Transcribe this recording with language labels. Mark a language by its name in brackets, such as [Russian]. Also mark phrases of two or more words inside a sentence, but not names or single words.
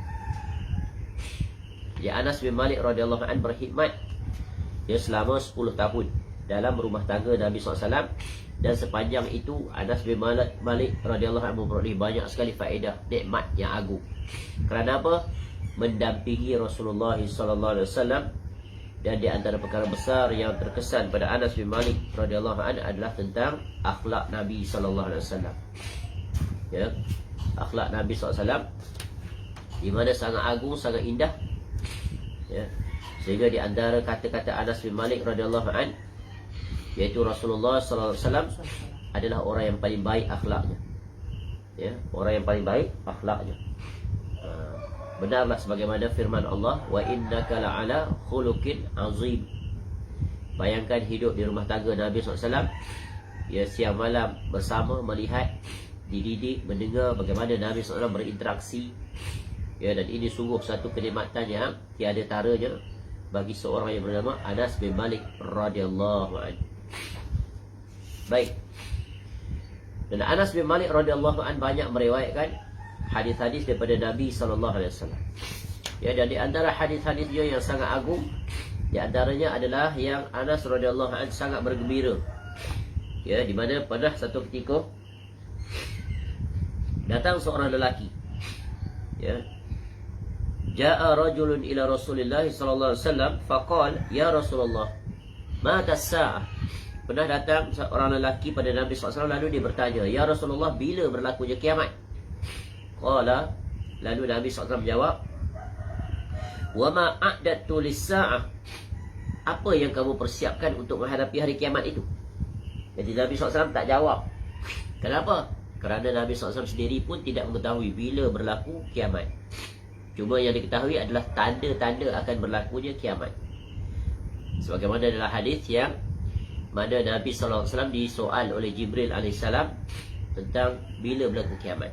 [Malay] Ya, Anas bin Malik [Arabic] رضي الله عنه [Malay] berkhidmat selama 10 tahun dalam rumah tangga Nabi SAW. Dan sepanjang itu Anas bin Malik [Arabic] رضي الله عنه [Malay] memperoleh banyak sekali faedah, nikmat yang agung. Kerana apa? Mendampingi Rasulullah SAW. Dan di antara perkara besar yang terkesan pada Anas bin Malik [Arabic] رضي الله عنه [Malay] adalah tentang akhlak Nabi SAW. Ya, akhlak Nabi SAW di mana sangat agung, sangat indah. Ya, sehingga di antara kata-kata Anas bin Malik [Arabic] رضي الله عنه, [Malay] yaitu Rasulullah SAW adalah orang yang paling baik akhlaknya. Ya, orang yang paling baik akhlaknya. Benarlah sebagaimana firman Allah, [Arabic] وإنك لعلى خلق عظيم. [Malay] Bayangkan hidup di rumah tangga Nabi SAW, ya, siang malam bersama, melihat, dididik, mendengar bagaimana Nabi SAW berinteraksi. Ya, dan ini sungguh satu kenikmatan yang tiada taranya bagi seorang yang bernama Anas bin Malik [Arabic] رضي الله عنه. [Malay] Baik. Dan Anas bin Malik [Arabic] رضي الله عنه [Malay] banyak meriwayatkan hadis-hadis daripada Nabi SAW. Ya, dan di antara hadis-hadis dia yang sangat agung, di antaranya adalah yang Anas [Arabic] رضي الله عنه [Malay] sangat bergembira. Ya, di mana pada satu ketika datang seorang lelaki. Ya. [Arabic] جاء رجل إلى رسول الله صلى الله عليه وسلم فقال يا رسول الله متى الساعة. [Malay] Pernah datang seorang lelaki pada Nabi SAW, lalu dia bertanya, [Arabic] يا رسول الله, [Malay] bila berlakunya kiamat? Qala, lalu Nabi SAW menjawab, [Arabic] وما أعددت للساعة. [Malay] Apa yang kamu persiapkan untuk menghadapi hari kiamat itu? Jadi Nabi SAW tak jawab. Kenapa? Kerana Nabi SAW sendiri pun tidak mengetahui bila berlaku kiamat. Cuma yang diketahui adalah tanda-tanda akan berlakunya kiamat. Sebagaimana dalam hadis yang mana Nabi SAW disoal oleh Jibril AS tentang bila berlaku kiamat.